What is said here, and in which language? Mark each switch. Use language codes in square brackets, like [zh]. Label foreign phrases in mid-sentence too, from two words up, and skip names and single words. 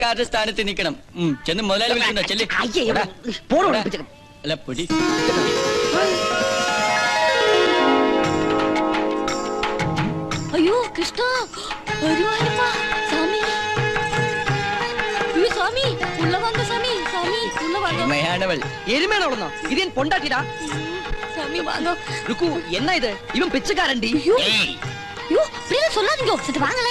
[ml] കാരുടെ സ്ഥാനത്ത് നിൽക്കണം. ചെന്ന് മുതലാളി വിളിക്കണ്ടോ? ചെല്ലി അല്ല പൊടി. അയ്യോ കൃഷ്ണ, [ta] சாமி சாமி உள்ள வாங்க சாமி, சாமி உள்ள வாங்க. எருமையானவள். எருமையானவளா? இது என் பொண்டாட்டிடா. சாமி வாங்க. ருக்கு, என்ன இது? இவன் பிச்சைக்காரன்டி. ஐயோ அப்படியே சொல்லாதீங்க. சரி வாங்களே.